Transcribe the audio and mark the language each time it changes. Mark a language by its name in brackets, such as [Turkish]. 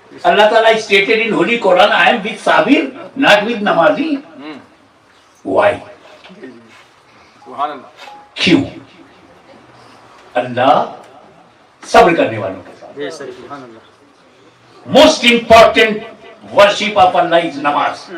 [English] اللہ تعالیٰ stated in Holy Quran I am with sabir, not with نمازی. Why? [Urdu] کیوں؟ اللہ صبر کرنے والوں کے ساتھ. [English] Most important worship of Allah is namaz.